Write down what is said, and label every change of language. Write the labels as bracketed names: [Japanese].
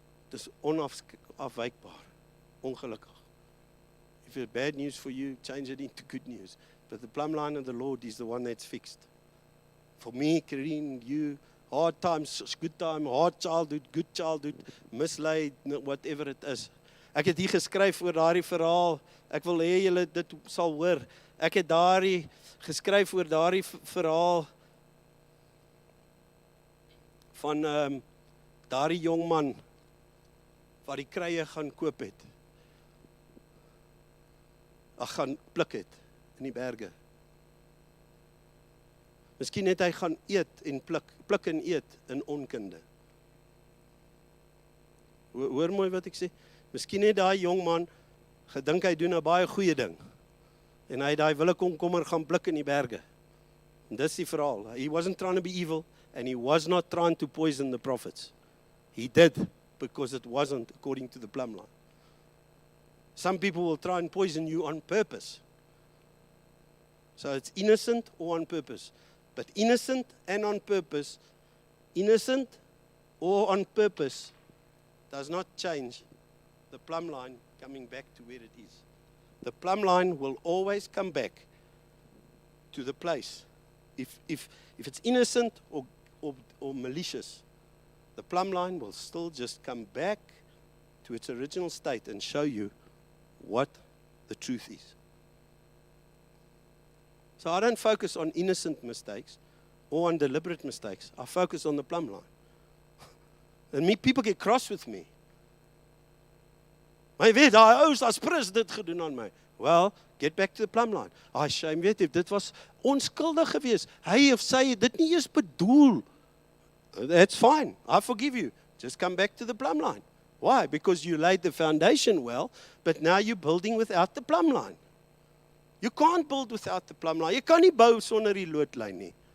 [Afrikaans] Dit is onafwykbaar. Ongelukkig. [English] If it's bad news for you, change it into good news. But the plumb line of the Lord is the one that's fixed. For me, Karine, you, hard times, good time, hard childhood, good childhood, mislaid, whatever it is. [Afrikaans] Ek het hier geskryf oor daardie verhaal. Ek wil hê julle dit sal hoor. Ek het daardie geskryf oor daardie verhaal van daardie jong man wat die kruie gaan koop het. Gaan pluk het in die berge. Miskien het hy gaan eet en pluk en eet in onkunde. Hoor mooi wat ek sê. Miskien het daai jong man gedink hy doen 'n baie goeie ding. En hy het daai wille komkommer gaan pluk in die berge. En dis die verhaal. [English] He wasn't trying to be evil and he was not trying to poison the prophets. He did because it wasn't according to the plumb line. Some people will try and poison you on purpose. So it's innocent or on purpose. But innocent and on purpose, innocent or on purpose, does not change the plumb line coming back to where it is. The plumb line will always come back to the place. If it's innocent or malicious, the plumb line will still just come back to its original state and show you what the truth is. So I don't focus on innocent mistakes or on deliberate mistakes. I focus on the plumb line. And people get cross with me. [Afrikaans] Maar jy weet, daai ou as prins dit gedoen aan my. [English] Well, get back to the plumb line. [Afrikaans] Shame, weet jy, dit was onskuldig geweest. Hy of sy het dit nie eens bedoel. [English] That's fine. I forgive you. Just come back to the plumb line. Why? Because you laid the foundation well, but now you're building without the plumb line. You can't build without the plumb line. [Afrikaans] Jy kan nie bou sonder die loodlyn nie.